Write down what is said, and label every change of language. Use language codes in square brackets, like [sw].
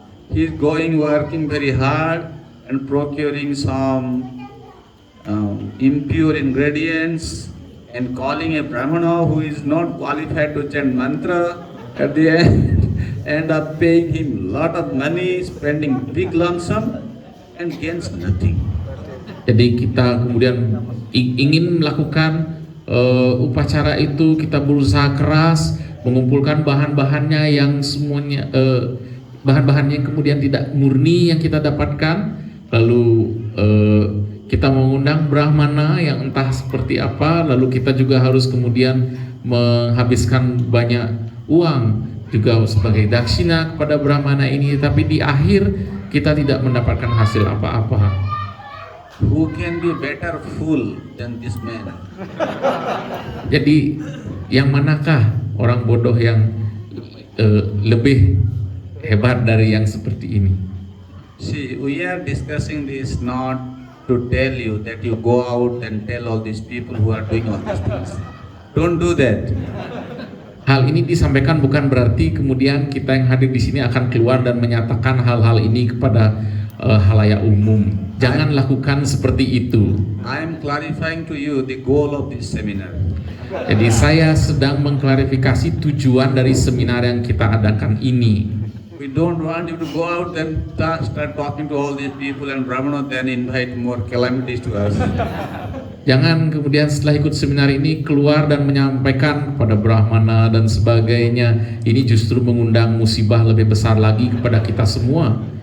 [en] He is working very hard and procuring some impure ingredients and calling a Brahmana who is not qualified to chant mantra. At the end, end up paying him lot of money, spending big lump sum, and gains nothing. [id] Jadi kita kemudian ingin melakukan upacara itu, kita berusaha keras mengumpulkan bahan-bahannya yang semuanya bahan-bahannya yang kemudian tidak murni yang kita dapatkan, lalu kita mengundang brahmana yang entah seperti apa, lalu kita juga harus kemudian menghabiskan banyak uang juga sebagai dakshina kepada brahmana ini, tapi di akhir kita tidak mendapatkan hasil apa-apa. [en] Who can be better fool than this man? [id] Jadi yang manakah orang bodoh yang lebih hebat dari yang seperti ini? [en] See, we are discussing this not to tell you that you go out and tell all these people who are doing all these things. Don't do that. [id] Hal ini disampaikan bukan berarti kemudian kita yang hadir di sini akan keluar dan menyatakan hal-hal ini kepada halayak umum. Jangan lakukan seperti itu. [en] I am clarifying to you the goal of this seminar. [id] Jadi saya sedang mengklarifikasi tujuan dari seminar yang kita adakan ini. [en] We don't want you to go out and start talking to all these people and Brahmana then invite more calamities to us. [id] Jangan kemudian setelah ikut seminar ini keluar dan menyampaikan kepada brahmana dan sebagainya. Ini justru mengundang musibah lebih besar lagi kepada kita semua.